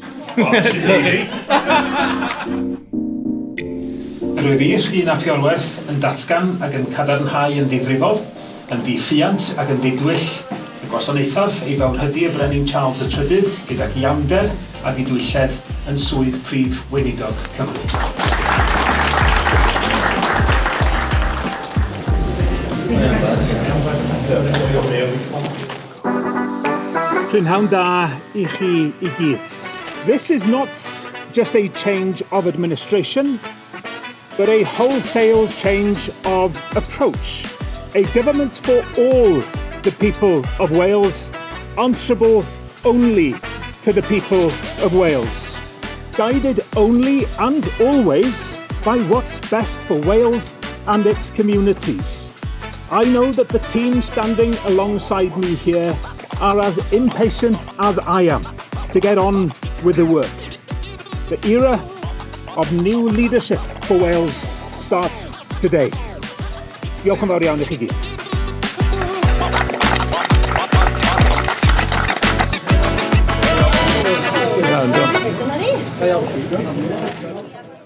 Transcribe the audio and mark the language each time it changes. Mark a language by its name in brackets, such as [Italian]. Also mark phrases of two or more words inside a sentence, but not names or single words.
[English] Well, this is easy. [Welsh] Rwyf i, Rhun ap Iorwerth, yn datgan ac yn cadarnhau yn ddifrifol, yn ddiffiant ac yn ddidwyll y gwasanaethodd ei fawrhydi y Brenin Charles y Trydydd gydag iawnder a didwylledd yn swydd Prif Weinidog Cymru. Prynhawn da I chi I gyd. [English] This is not just a change of administration, but a wholesale change of approach. A government for all the people of Wales, answerable only to the people of Wales. Guided only and always by what's best for Wales and its communities. I know that the team standing alongside me here are as impatient as I am to get on with the work. The era of new leadership for Wales starts today. [Welsh] Diolch yn fawr iawn I chi gyd.